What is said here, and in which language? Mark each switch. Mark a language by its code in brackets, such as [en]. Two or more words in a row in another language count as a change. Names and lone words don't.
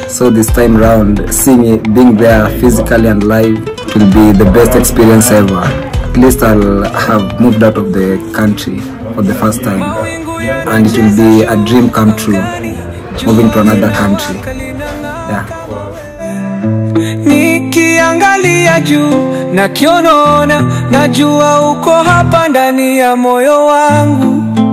[en] So this time round, seeing it, being there physically and live, it will be the best experience ever. At least I'll have moved out of the country for the first time. And it will be a dream come true, moving to another country. Yeah. [sw] Nikiangalia juu, nakionona, najua uko hapa ndani ya moyo wangu.